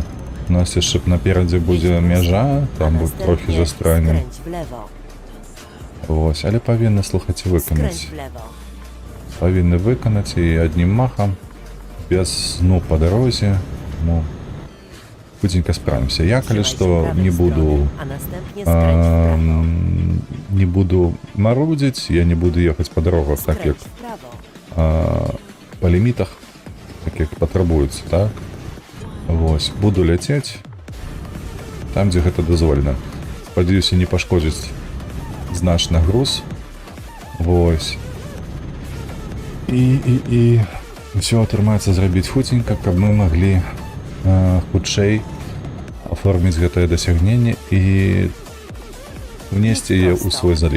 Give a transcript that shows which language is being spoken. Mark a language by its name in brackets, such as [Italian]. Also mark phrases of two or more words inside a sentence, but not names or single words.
[Belarusian] У нас яшчэ наперадзе будзе мяжа, там будзе трохі застранем. Вось, але павінны, слухайце, выканаць. Павінны выканаць і аднім махам, без сну па дарозе. Ну, хутенька справімся. Я, калі [Polish] Trzymaj się [Belarusian] што, [Polish] prawej [Belarusian] не [Polish] strony, [Belarusian] буду [Polish] a następnie skręć w prawo. [Belarusian] не буду марудзіць, я не буду ехаць па дарогах так, як [Polish] Skręć w prawo. [Belarusian] па лімітах, так як патрабуецца, так? Вось, буду ляцець там, дзе гэта дазволена. Спадзяюся, не пашкодзіць значна груз. Вось. І ўсё атрымаецца зрабіць хутенька, каб мы маглі хутчэй аформіць гэтае дасягненне і внесці яе ў свой залік.